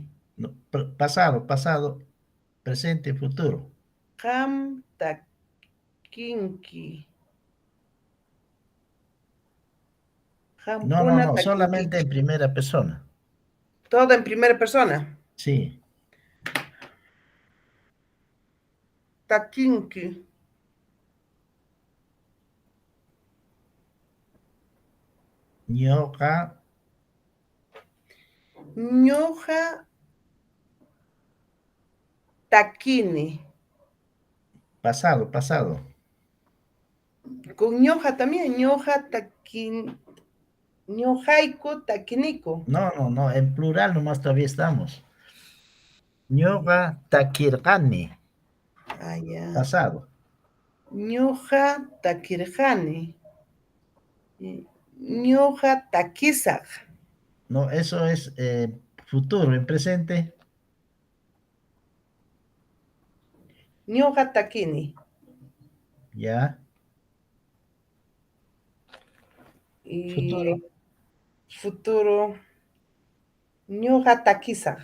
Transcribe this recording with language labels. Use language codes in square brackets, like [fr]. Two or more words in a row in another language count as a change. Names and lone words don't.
[es] No, pasado, pasado, presente, futuro. [qu] Ham takinki. [es] No, no, [qu] Hampuna [es] no, [qu] takinki. [es] solamente en primera persona. Todo en primera persona. Sí. [qu] Takinki. Ñoqa, Ñoja takini. [es] pasado, pasado. Con ñoja también. [qu] Ñoja takin. Ñojaiku takiniku. [es] No, no, no, en plural nomás todavía estamos. [qu] Ñoqa takirqani, [es] Ah, ya. pasado. [qu] Ñoja takirjani. Ñoja takisaq. [es] No, eso es futuro, en presente. [qu] Ñoja takini. [es] Ya. Y Futuro. [qu] futuro. Ñoja takisaq.